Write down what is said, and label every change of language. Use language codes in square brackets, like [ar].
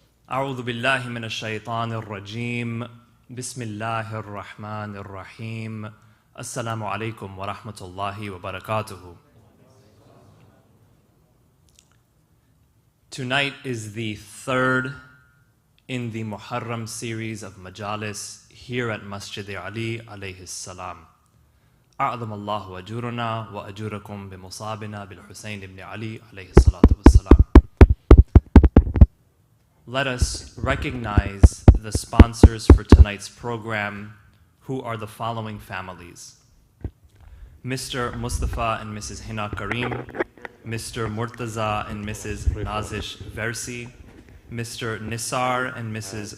[ar] أعوذ بالله من الشيطان الرجيم. بسم الله الرحمن الرحيم. السلام عليكم ورحمة الله وبركاته. [en] Tonight is the third in the Muharram series of Majalis here at Masjid Ali alayhi salam. [ar] أعظم الله أجورنا وأجوركم بمصابنا بالحسين ibn Ali alayhi salatu wassalam. [en] Let us recognize the sponsors for tonight's program, who are the following families: Mr. Moustafa and Mrs. Hina Karim, Mr. Murtaza and Mrs. Nazish Versi, Mr. Nisar and Mrs.